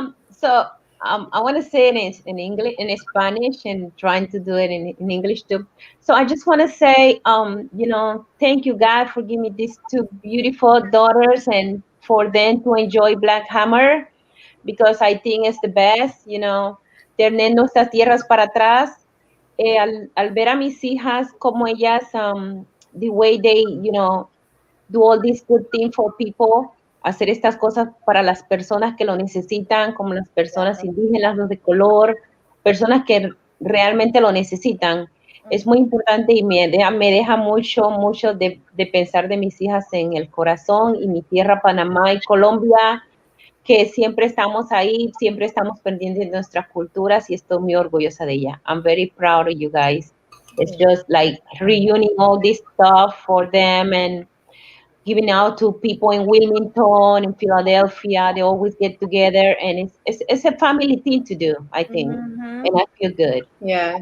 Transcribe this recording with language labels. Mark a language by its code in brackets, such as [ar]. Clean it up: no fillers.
[en] So I want to say it in English, in Spanish, and trying to do it in English too. So I just want to say, thank you, God, for giving me these two beautiful daughters and for them to enjoy Black Hammer, because I think it's the best, [es] tener nuestras tierras para atrás. Al ver a mis hijas, como ellas, [en] the way they, [es] do all these good things for people, hacer estas cosas para las personas que lo necesitan, como las personas indígenas, los de color, personas que realmente lo necesitan. Es muy importante y me deja mucho de pensar de mis hijas en el corazón y mi tierra, Panamá y Colombia, que siempre estamos ahí, siempre estamos pendientes de nuestras culturas y estoy muy orgullosa de ella. [en] I'm very proud of you guys. It's just like reuniting all this stuff for them and giving out to people in Wilmington, in Philadelphia. They always get together, and it's a family thing to do, I think. And I feel good. Yeah,